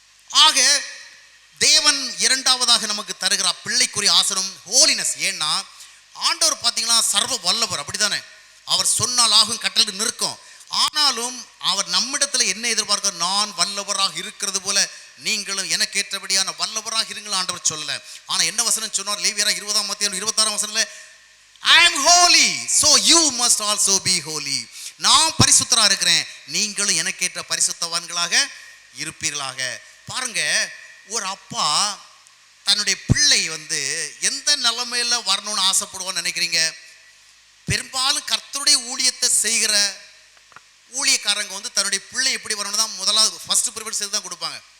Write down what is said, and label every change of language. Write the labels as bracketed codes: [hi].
[ta] ஆக தேவன் இரண்டாவதாக நமக்கு தருகிற பிள்ளைக்குரிய ஆசனம் ஹோலினஸ். ஏன்னா ஆண்டவர் பார்த்தீங்கன்னா சர்வ வல்லவர், அப்படித்தானே? அவர் சொன்னால் ஆகும், கட்டளை நிற்கும். ஆனாலும் அவர் நம்மிடத்தில் என்ன எதிர்பார்க்க, நான் வல்லவராக இருக்கிறது போல நீங்களும் எனக்கு ஏற்றபடியான வல்லவராக இருங்கள் ஆண்டவர் சொல்லல. ஆனா என்ன வசனம் சொன்னார்? லேவியராக 20-26 வசனத்துல [en] I am holy so you must also be holy. [ta] நான் பரிசுத்தரா இருக்கிறேன், நீங்களும் எனக்கு ஏற்ற பரிசுத்தவான்களாக இருப்பீர்களாக. பாருங்க, ஒரு அப்பா தன்னுடைய பிள்ளை எந்த நிலைமையில வரணும்னு ஆசைப்படுவான்னு நினைக்கிறீங்க? பெரும்பாலும் கர்த்தருடைய ஊழியத்தை செய்கிற ஊழியக்காரங்க தன்னுடைய பிள்ளை எப்படி வரணும் தான் முதலாவது ஃபர்ஸ்ட் ப்ரிஃபரன்ஸ் செய்து தான் கொடுப்பாங்க.